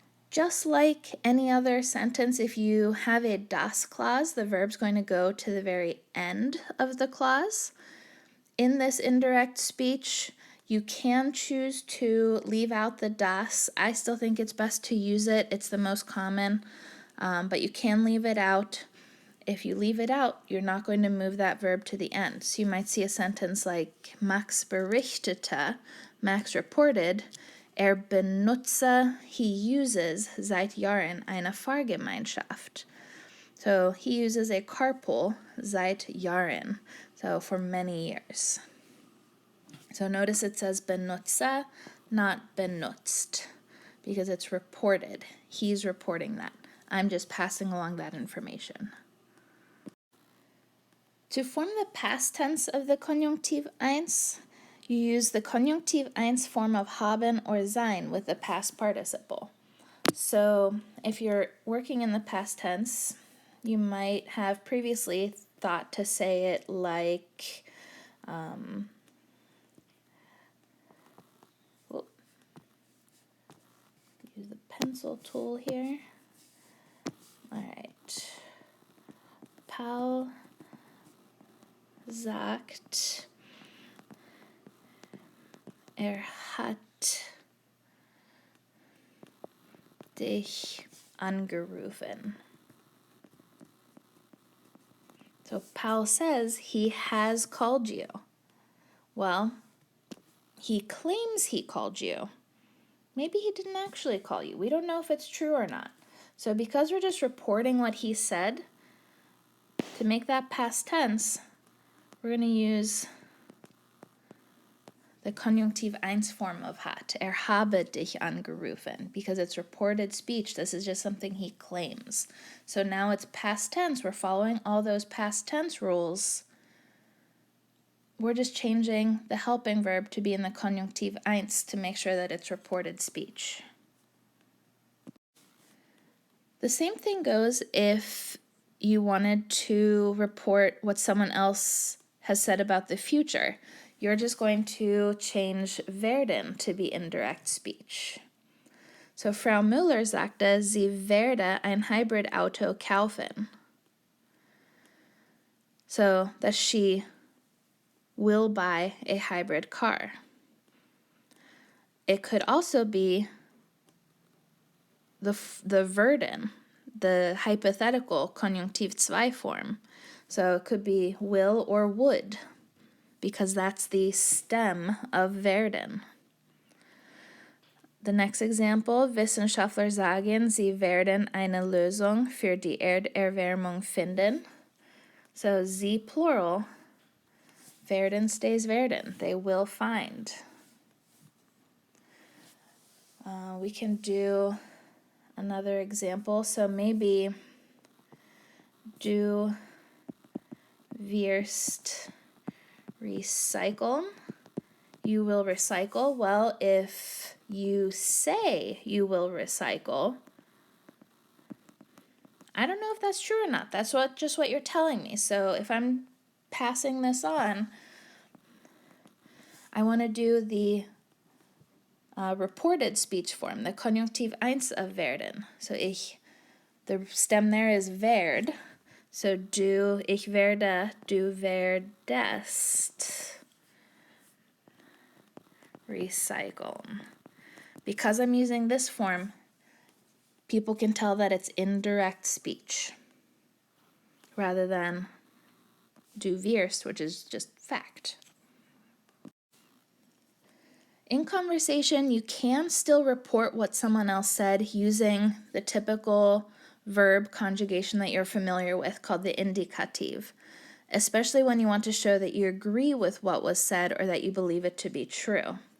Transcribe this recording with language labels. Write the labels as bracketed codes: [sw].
[en] Just like any other sentence, if you have a das clause, the verb's going to go to the very end of the clause. In this indirect speech, you can choose to leave out the das. I still think it's best to use it. It's the most common, but you can leave it out. If you leave it out, you're not going to move that verb to the end. So you might see a sentence like [de] Max berichtete, [en] Max reported, [de] benutze, [en] he uses, [de] seit Jahren eine Fahrgemeinschaft. [en] So he uses a carpool, [de] seit Jahren, [en] so for many years. So notice it says benutze, not benutzt, because it's reported. He's reporting that. I'm just passing along that information. To form the past tense of the Konjunktiv I, you use the Konjunktiv I form of haben or sein with the past participle. So if you're working in the past tense, you might have previously thought to say it like, use the pencil tool here. All right. [de] Paul sagt, hat dich angerufen. [en] So Paul says he has called you. Well, he claims he called you. Maybe he didn't actually call you. We don't know if it's true or not. So because we're just reporting what he said, to make that past tense, we're going to use the Konjunktiv I form of hat, [de] habe dich angerufen, [en] because it's reported speech. This is just something he claims. So now it's past tense. We're following all those past tense rules. We're just changing the helping verb to be in the Konjunktiv I to make sure that it's reported speech. The same thing goes if you wanted to report what someone else has said about the future. You're just going to change werden to be indirect speech. [de] So Frau Müller sagte, sie werde ein Hybridauto kaufen. [en] So that she will buy a hybrid car. It could also be the werden, the hypothetical Konjunktiv II form. So it could be will or would, because that's the stem of werden. The next example, [de] Wissenschaftler sagen, sie werden eine Lösung für die Erderwärmung finden. [en] So sie plural, werden stays werden, they will find. We can do another example. So maybe [de] du wirst recyceln. [en] You will recycle. Well, if you say you will recycle, I don't know if that's true or not. That's just what you're telling me. So if I'm passing this on, I want to do the reported speech form, the Konjunktiv I of werden. So the stem there is werd. [de] So ich werde, du werdest recyceln. [en] because I'm using this form, people can tell that it's indirect speech rather than [de] du wirst, [en] which is just fact. In conversation, you can still report what someone else said using the typical verb conjugation that you're familiar with called the indicative, especially when you want to show that you agree with what was said or that you believe it to be true.